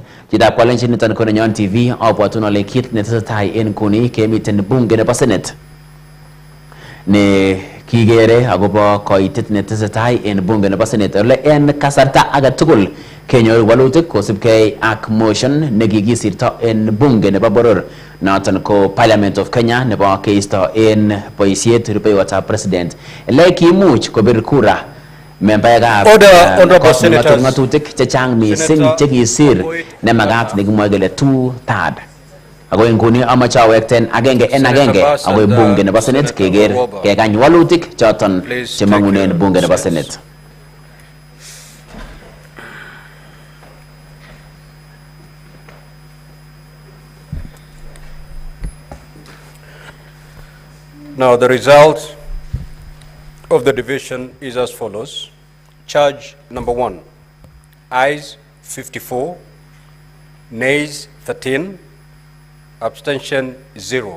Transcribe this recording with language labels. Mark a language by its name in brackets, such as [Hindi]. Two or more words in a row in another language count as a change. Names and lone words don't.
[Kalenjin] Chitab kolenjin niton ko nenyon TV abwatun ale kit netesetai en nguni kemiten bunge nebo Senate ne kigere akobo koitet netesetai en bunge nebo Senate ole en kasarta age tugul kenyor walutik kosipkei ak motion nekikisirto en bunge nebo boror noton ko Parliament of Kenya nebo keisto en boisiet rupeiwotab President ele kimuch kobir kura membaekab ngatutik chechang mising chekisir nemakat nekimwoe kele 2/3 Ako inguni amache awekten agenge en agenge ako bunge nebo Senate keger kekany walutik choton chemangunen bunge nebo Senate. [English] Now the result of the division is as follows. Charge number 1, ayes 54, nays 13, abstention 0.